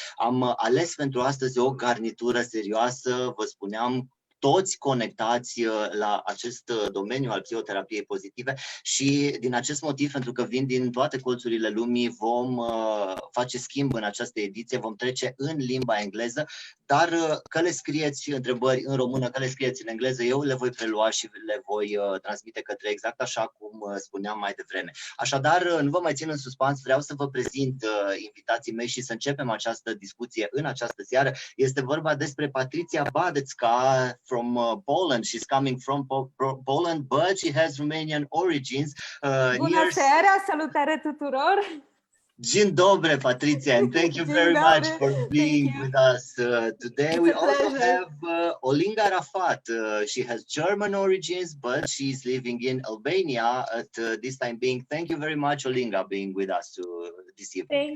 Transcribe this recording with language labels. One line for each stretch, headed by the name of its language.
Romanian: Am ales pentru astăzi o garnitură serioasă, vă spuneam, toți conectați la acest domeniu al psihoterapiei pozitive și din acest motiv, pentru că vin din toate colțurile lumii, vom face schimb în această ediție, vom trece în limba engleză, dar că le scrieți întrebări în română, că le scrieți în engleză, eu le voi prelua și le voi transmite către exact așa cum spuneam mai devreme. Așadar, nu vă mai țin în suspans, vreau să vă prezint invitații mei și să începem această discuție în această seară. Este vorba despre Patricia Badecka
English: from Poland. She's coming from Poland, but she has Romanian origins.
Romanian: Bună seara, salutare tuturor!
Polish: Dzień dobry,
English: Patricia, and thank you very much for being with us today. We also have Olinga Rafat. She has German origins, but she's living in Albania at this time being. Thank you very much, Olinga, being with us this evening.